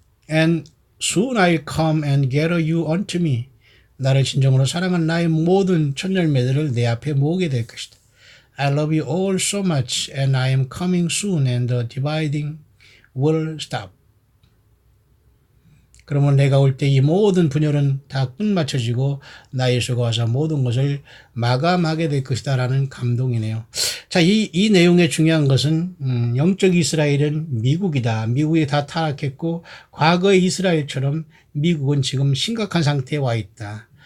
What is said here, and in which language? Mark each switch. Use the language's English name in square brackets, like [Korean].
[English] And soon I'll come and gather you unto me. [Korean] 나를 진정으로 사랑한 나의 모든 첫 열매들을 내 앞에 모으게 될 것이다. [English] I love you all so much and I am coming soon and the dividing will stop. [Korean] 그러면 내가 올 때 이 모든 분열은 다 끝마쳐지고 나 예수가 와서 모든 것을 마감하게 될 것이다 라는 감동이네요. 자, 이 내용의 중요한 것은 영적 이스라엘은 미국이다. 미국이 다 타락했고 과거의 이스라엘처럼 미국은 지금 심각한 상태에 와 있다.